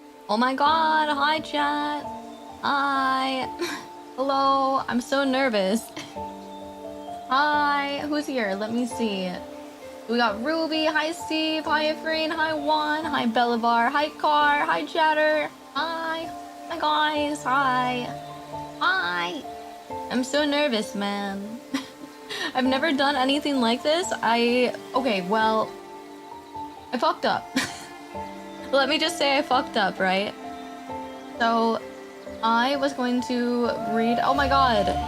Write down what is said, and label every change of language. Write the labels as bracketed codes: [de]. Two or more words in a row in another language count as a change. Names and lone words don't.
[en] Oh my god, hi chat. Hi. Hello, I'm so nervous. Hi, who's here? Let me see. We got Ruby, hi Steve, hi Efrain, hi Juan, hi Belivar, hi Car, hi Chatter. Hi. Hi guys, hi. Hi. I'm so nervous, man. I've never done anything like this. Okay, well, I fucked up. Let me just say I fucked up, right? So, I was going to read. Oh my god.